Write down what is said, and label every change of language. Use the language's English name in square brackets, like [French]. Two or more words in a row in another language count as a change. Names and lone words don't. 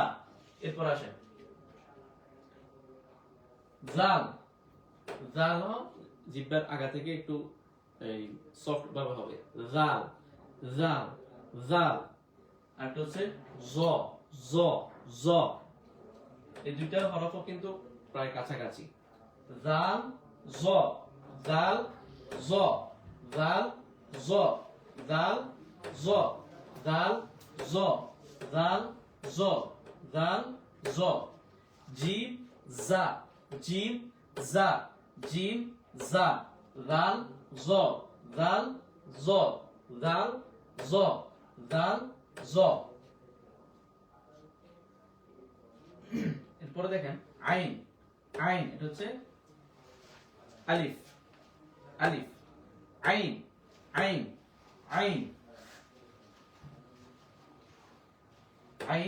[Bangla] এরপর আসেন জাল। জাল জিহ্বার আগা থেকে একটু এই সফট ভাবে হবে। জাল, জাল, জাল, আর একটা হচ্ছে জ জ জ। এই দুইটা হরফও কিন্তু প্রায় কাছাকাছি। জাল জ জাল জ জাল জ জাল জ জাল জ জাল জ জাল জ। জিম জা জিম জা জিম জা জাল জ জাল জ জাল জ জাল জ। এরপরে দেখেন আইন আইন, এটা হচ্ছে আলিফ আলিফ আইন আইন আইন আইন।